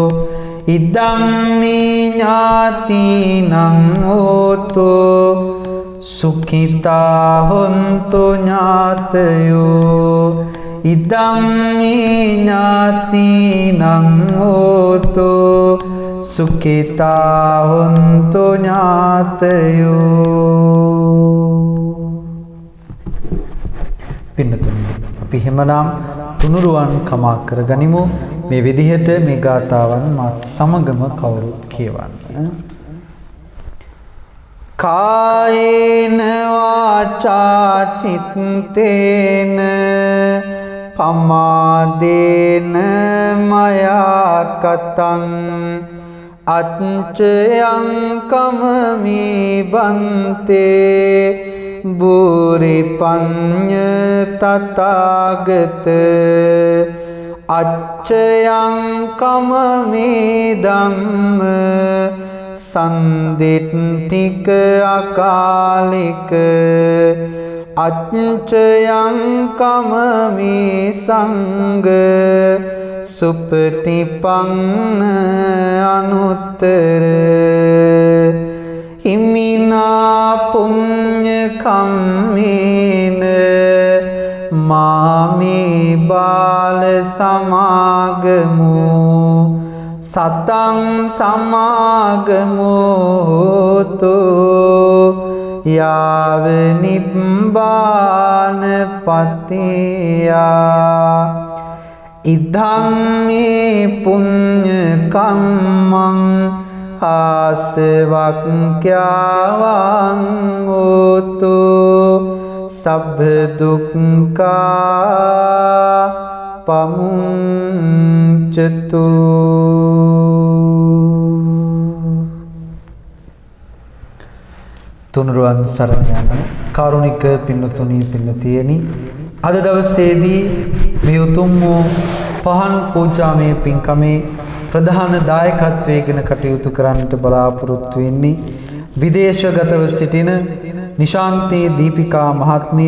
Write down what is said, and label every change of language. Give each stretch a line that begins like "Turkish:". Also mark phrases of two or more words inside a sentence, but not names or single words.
Pali: ඉදං මේ ඥාතිනං හෝතු සුඛිතා හොන්තු ඥාතයෝ. ඉදං මේ ඥාතිනං හෝතු සුඛිතා හොන්තු ඥාතයෝ.
Sinhala: පින්නතුනි අපි හැමදාම තුනුරුවන් කමා කරගනිමු. මේ විදිහට මේ ගාථාවන් මාත් සමගම කවුරුත් කියවන්න.
Pali: කායේන වාචා චිත්තේන පමාදේන මයා කතං අච්චයං කමමි බන්තේ බුරි පඤ්ඤ තථාගත අච්චයං කමමි ධම්ම සන්දිට්ඨික අකාලික අච්චයං කමමි සංඝ සුපටිපන්න අනුත්තර. ඉමිනා පුඤ්ඤ කම්මේන මාමේ බාල සමාගමෝ සතං සමාගමෝතු යාව නිබ්බාන පතියා. ඉදං මේ පුඤ්ඤ කම්මං ආසවක්ඛ්‍යාවං හෝතු සබ්බ දුක්ඛා පමුංචතු.
Sinhala: තුනුරුවන් සරණ යන කාරුණික පින්නතුනි පින්නතියනි, අද දවසේදී මේ උතුම් වූ පහන් පූජාමය පින්කමේ ප්‍රධාන දායකත්වයෙන් කටයුතු කරන්නට බලාපොරොත්තු වෙන්නේ විදේශගතව සිටින නිශාන්ති දීපිකා මහත්මිය.